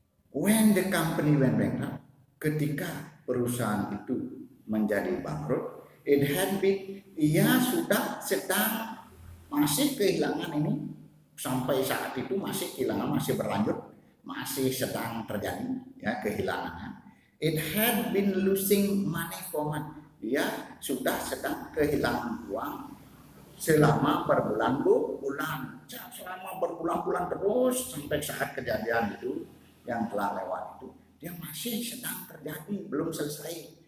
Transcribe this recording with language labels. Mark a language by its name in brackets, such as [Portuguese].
[English] When the company went bankrupt, [Indonesian] ketika perusahaan itu menjadi bangkrut, [English] it had been, [Indonesian] ia sudah sedang masih kehilangan ini sampai saat itu masih kehilangan, masih berlanjut, masih sedang terjadi ya kehilangannya. [English] It had been losing money for months. [Indonesian] Dia sudah sedang kehilangan uang selama berbulan-bulan, selama berbulan-bulan terus sampai saat kejadian itu yang telah lewat itu dia masih sedang terjadi, belum selesai.